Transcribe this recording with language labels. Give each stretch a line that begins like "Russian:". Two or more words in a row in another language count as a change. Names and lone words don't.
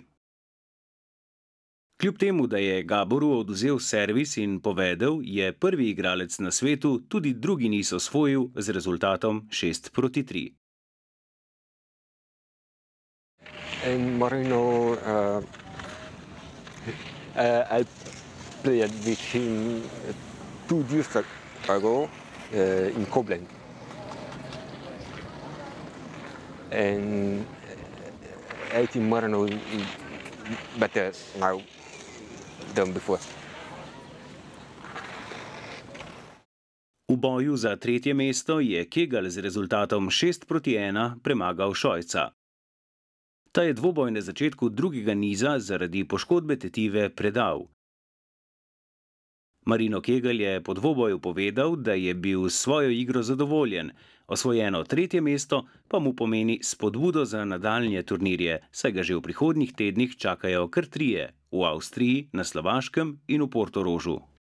Slovenian: Kljub temu, da je Gaboru odvzel servis in povedel, je prvi igralec na svetu tudi drugi niz osvojil z rezultatom 6-3. In Marino,
English: I played with him 2 years ago in Koblenz. And I think Marino is better now than before.
Slovenian: V boju za tretje mesto je Kegel z rezultatom 6-1 premagal Šojca. Ta je dvoboj na začetku drugega niza zaradi poškodbe tetive predal. Marino Kegel je po dvoboju povedal, da je bil s svojo igro zadovoljen, osvojeno tretje mesto pa mu pomeni spodbudo za nadaljnje turnirje, saj ga že v prihodnjih tednih čakajo kar 3 v Avstriji, na Slovaškem in v Portorožu.